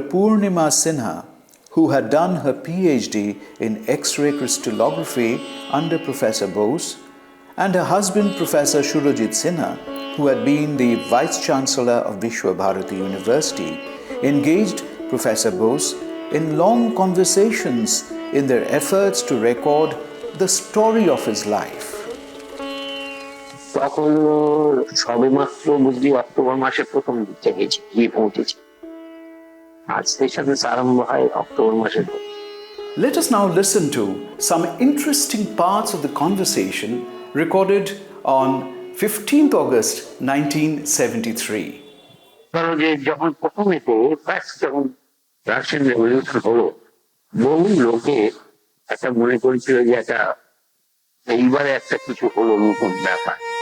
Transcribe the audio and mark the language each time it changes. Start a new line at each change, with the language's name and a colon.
English: Purnima Sinha, who had done her PhD in X-ray crystallography under Professor Bose, and her husband Professor Surajit Sinha, who had been the Vice-Chancellor of Vishwabharati University, engaged Professor Bose in long conversations in their efforts to record the story of his life.
Bangla: তখন সবেমাত্র বুঝলি October মাসের প্রথম দিক থেকে গিয়ে পৌঁছেছি, আর সেশনের আরম্ভ হয় অক্টোবর মাসের।
English: Let us now listen to some interesting parts of the conversation recorded on 15th August 1973.
Bangla: ধরো যে যখন প্রথমেতে ফার্স্ট যখন রাশিয়ান রেভলিউশন হলো, বহু লোকে একটা মনে করেছিল যে একটা এইবারে একটা কিছু হলো, নতুন ব্যাপার।